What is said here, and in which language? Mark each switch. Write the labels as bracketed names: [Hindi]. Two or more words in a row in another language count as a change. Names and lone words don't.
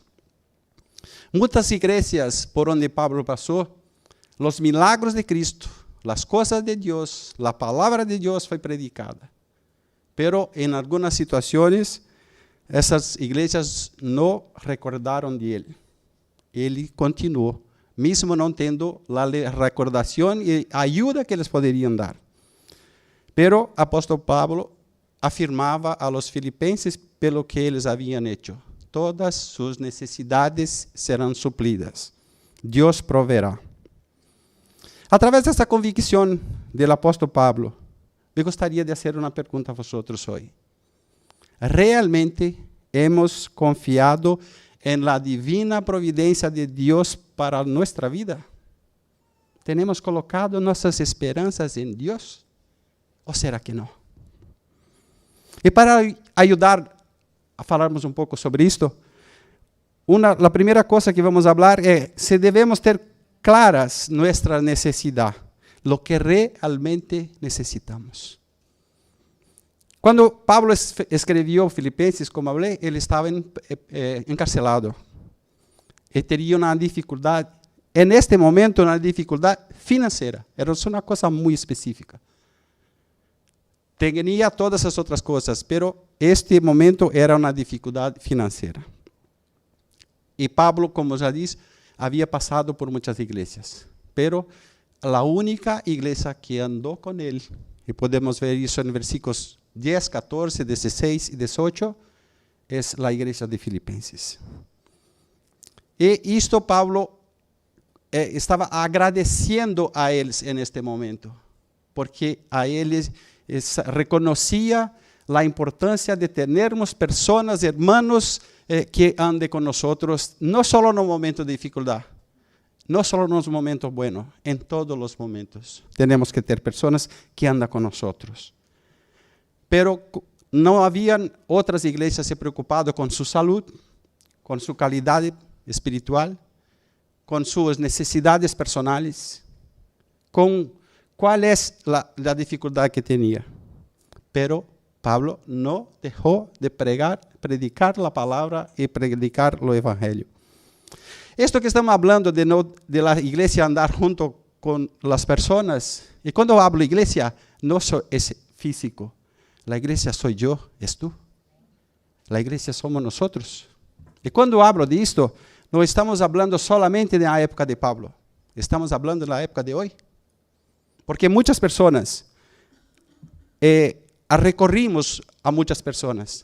[Spanish] Muchas iglesias por donde Pablo pasó, los milagros de Cristo, las cosas de Dios, la palabra de Dios fue predicada. Pero en algunas situaciones, esas iglesias no recordaron de él. Él continuó, [Portuguese] mesmo não tendo a recordação e ajuda que eles poderiam dar. Pero apóstolo Pablo afirmava a [Spanish] los filipenses [Portuguese] pelo que eles haviam hecho: todas suas necessidades serão supridas. Deus proverá. Através dessa convicção do apóstolo Pablo, me gostaria de fazer uma pergunta a vosotros hoje. [Spanish] ¿Realmente hemos confiado en la divina providencia de Dios para nuestra vida? ¿Tenemos colocado nuestras esperanzas en Dios? ¿O será que no? Y para ayudar a falarmos un poco sobre esto, la primera cosa que vamos a hablar es si debemos ter claras nuestra necesidad, lo que realmente necesitamos. [Portuguese] Quando Pablo escreveu Filipenses, como falei, ele estava encarcelado. Ele teria uma dificuldade, neste momento, uma dificuldade financeira. Era uma coisa muito específica. Tinha todas as outras coisas, mas este momento era uma dificuldade financeira. E Pablo, como já disse, havia passado por muitas igrejas. Mas a única igreja que andou com ele, e podemos ver isso em versículos 10, 14, 16 y 18, [Spanish] es la iglesia de Filipenses. Y esto Pablo estaba agradeciendo a ellos en este momento, porque a ellos reconocía la importancia de tenermos personas, hermanos, que anden con nosotros, no solo en un momento de dificultad, no solo en los momentos buenos, en todos los momentos. Tenemos que tener personas que andan con nosotros. [Portuguese] Pero não haviam outras igrejas se preocupado com sua saúde, com sua qualidade espiritual, com suas necessidades personais, com qual é a dificuldade que tinha. Pero Pablo não deixou de predicar a palavra e predicar o evangelho. Isto que estamos falando [Spanish] de la [Portuguese] igreja andar junto com as pessoas, e quando eu hablo igreja, não só é físico. [Spanish] La iglesia soy yo, es tú. La iglesia somos nosotros. Y cuando hablo de esto, no estamos hablando solamente de la época de Pablo. Estamos hablando de la época de hoy. Porque muchas personas, recorrimos a muchas personas.